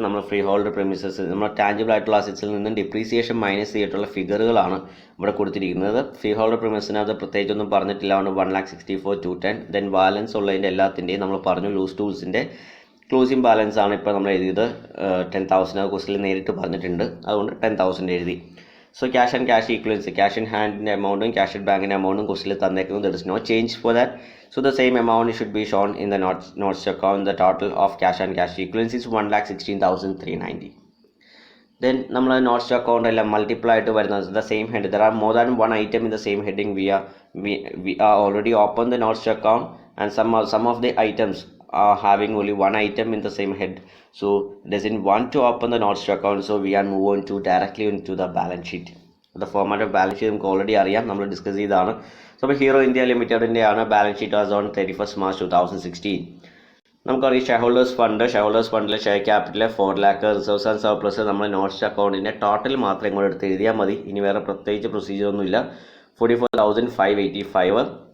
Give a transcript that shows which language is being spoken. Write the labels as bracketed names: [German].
[Malayalam] നമ്മൾ free hold premises, നമ്മൾ tangible ആയിട്ടുള്ള അസറ്റ്സിൽ നിന്നും ഡിപ്രീസിയേഷൻ മൈനസ് ചെയ്തിട്ടുള്ള ഫിഗറുകളാണ് ഇവിടെ കൊടുത്തിരിക്കുന്നത്. ഫ്രീ ഹോൾഡ് പ്രെമിസിനകത്ത് പ്രത്യേകിച്ചൊന്നും പറഞ്ഞിട്ടില്ല, അതുകൊണ്ട് 1,64,210. ദെൻ ബാലൻസ് ഉള്ളതിൻ്റെ എല്ലാത്തിൻ്റെയും നമ്മൾ പറഞ്ഞു. ലൂസ് ടൂൾസിൻ്റെ ക്ലോസിംഗ് ബാലൻസ് ആണ് ഇപ്പോൾ നമ്മൾ എഴുതിയത് 10,000. ക്വസ്റ്റിൽ നേരിട്ട് പറഞ്ഞിട്ടുണ്ട്, അതുകൊണ്ട് 10,000 എഴുതി. [English] So cash and cash equivalents, cash in hand amount and cash at bank amount question there is no change for that. So the same amount should be shown in the notes account. The total of cash and cash equivalents is 1,16,390. [Malayalam] Then നമ്മൾ notes account എല്ലാം multiply ആയിട്ട് വരുന്നത് [English] the same head. There are more than one item in the same heading. We are already open the notes account, and some of the items are having only one item in the same head, so doesn't want to open the notes account, so we are move on to directly into the balance sheet. The format of balance sheet [Malayalam] നമുക്ക് already അറിയാം, നമ്മൾ discuss ചെയ്തതാണ്. So അപ്പോൾ hero India ലിമിറ്റഡിൻ്റെ ആണ് balance sheet as on 31st March 2016. നമുക്കറിയാം shareholders ഫണ്ടിലെ share capital 4 lakh, reserves and surplus നമ്മൾ notes അക്കൗണ്ടിൻ്റെ total മാത്രം ഇങ്ങോട്ട് എടുത്ത് എഴുതിയാൽ മതി. ഇനി വേറെ പ്രത്യേകിച്ച് പ്രൊസീജിയർ ഒന്നുമില്ല. 44,585.